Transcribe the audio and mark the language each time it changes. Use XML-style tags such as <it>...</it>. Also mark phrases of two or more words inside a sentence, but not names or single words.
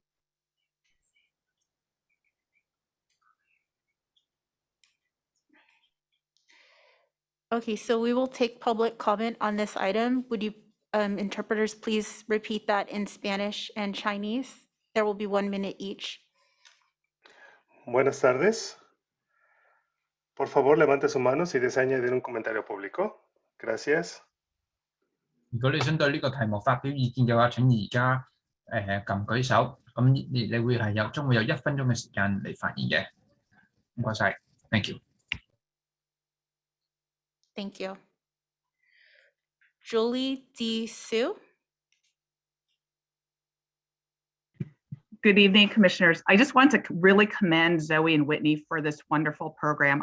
<en>Okay, so we will take public comment on this item. Would you, interpreters, please repeat that in Spanish and Chinese? There will be 1 minute each.</en> <es>Buenas tardes. Por favor, levante su mano si desea añadir un comentario público. Gracias.</es> <yue>如果你想對呢個題目發表意見嘅話，請而家撳舉手，咁你會將會有1分鐘嘅時間嚟發言嘅。唔該晒 ，</yue> <en>thank you。 Thank you. Julie D. Sue. Good evening, Commissioners. I just want to really commend Zoe and Whitney for this wonderful program.</en>